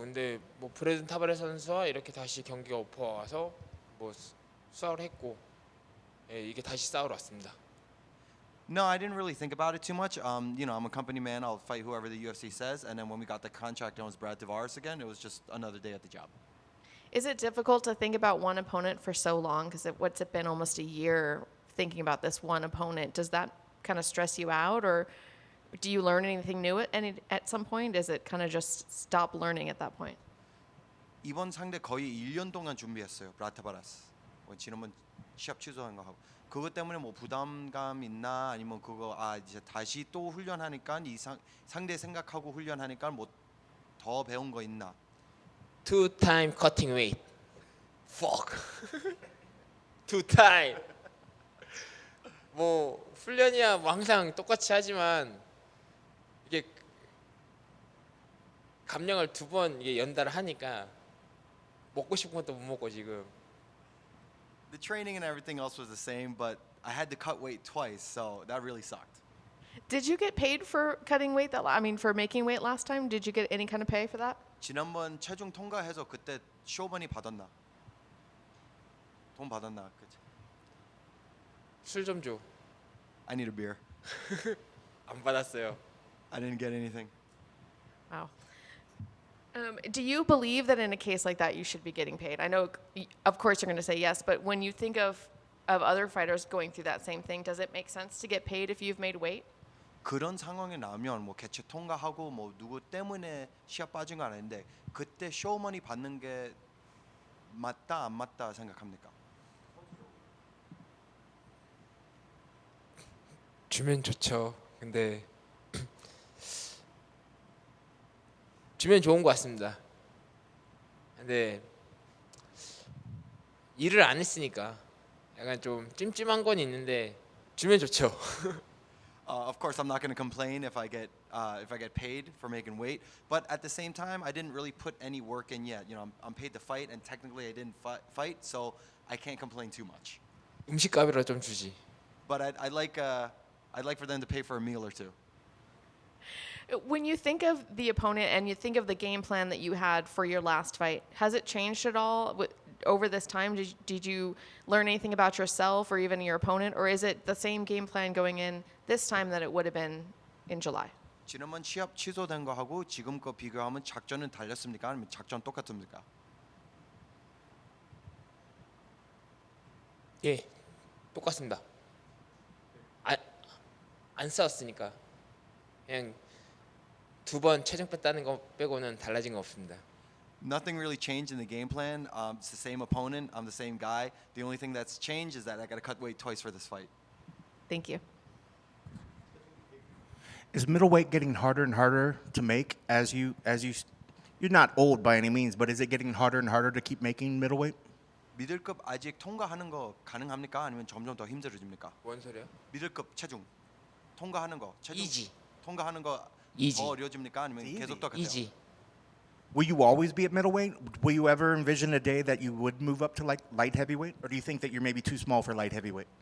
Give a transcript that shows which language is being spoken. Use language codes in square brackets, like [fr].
[ko] 근데 뭐 브래든 타바레스 선수와 이렇게 다시 경기가 오퍼 와서 뭐 싸우러 했고 이게 다시 싸우러 왔습니다. [en] No, I didn't really think about it too much. I'm a company man. I'll fight whoever the UFC says. And then when we got the contract and it was Brad Tavares again, it was just another day at the job. Is it difficult to think about one opponent for so long? Because what's it been almost a year thinking about this one opponent? Does that kind of stress you out, or do you learn anything new at some point? Is it kind of just stop learning at that point? [ko] 이번 상대 거의 1년 동안 준비했어요. 브래드 타바레스. 지난번 시합 취소한 거 하고. 그것 때문에 뭐 부담감 있나 아니면 그거 이제 다시 또 훈련하니까 이 상대 생각하고 훈련하니까 뭐 더 배운 거 있나? [en] 2-time cutting weight. Fuck. 2-time. [ko] 뭐 훈련이야 뭐 항상 똑같이 하지만 이게 감량을 2번 이게 연달아 하니까 먹고 싶은 것도 못 먹고 지금. [en] The training and everything else was the same, but I had to cut weight twice, so that really sucked. Did you get paid for cutting weight? For making weight last time? Did you get any kind of pay for that? [ko] 지난번 체중 통과해서 그때 쇼번이 받았나? 돈 받았나? 그치? 술 좀 줘. [en] I need a beer. [ko] 안 받았어요. [en] I didn't get anything. Wow. Do you believe that in a case like that you should be getting paid? I know, of course, you're going to say yes, but when you think of other fighters going through that same thing, does it make sense to get paid if you've made weight? [ko] 그런 상황에 나면 뭐 개체 통과하고 뭐 누구 때문에 시합 빠진 건 아닌데 그때 쇼머니 받는 게 맞다 안 맞다 생각합니까? 주면 좋죠. 근데 주면 좋은 것 같습니다. 근데 일을 안 했으니까 약간 좀 찜찜한 건 있는데 주면 좋죠. [en] Of course, I'm not going to complain if I get paid for making weight, but at the same time, I didn't really put any work in yet. I'm paid to fight, and technically, I didn't fight, so I can't complain too much. [ko] 음식값이라 좀 주지. [en] But I'd like for them to pay for a meal or two. When you think of the opponent and you think of the game plan that you had for your last fight, has it changed at all over this time? Did you learn anything about yourself or even your opponent, or is it the same game plan going in this time that it would have been in July? [ko] 지난번 시합 취소된 거 하고 지금 거 비교하면 작전은 달렸습니까? 아니면 작전 똑같습니까? 예, 똑같습니다. 안 싸웠으니까 그냥 2번 체중배 따는 거 빼고는 달라진 거 없습니다. [en] Nothing really changed in the game plan. It's the same opponent. I'm the same guy. The only thing that's changed is that I got to cut weight twice for this fight. Thank you. Is middleweight getting harder and harder to make as you're not old by any means, but is it getting harder and harder to keep making middleweight? [ko] 미들급 아직 통과하는 거 가능합니까? 아니면 점점 더 힘들어집니까? 뭔 소리야? 미들급 체중 통과하는 거 체중 [en] Easy. [ko] 통과하는 거 [en] Easy. [ko] 더 어려워집니까? 아니면 [en] It's [ko] 계속 똑같아요? [en] 이지. Will you always be at middleweight? Will you ever envision a day that you would move up to like light heavyweight, or do you think that you're maybe too small for light heavyweight?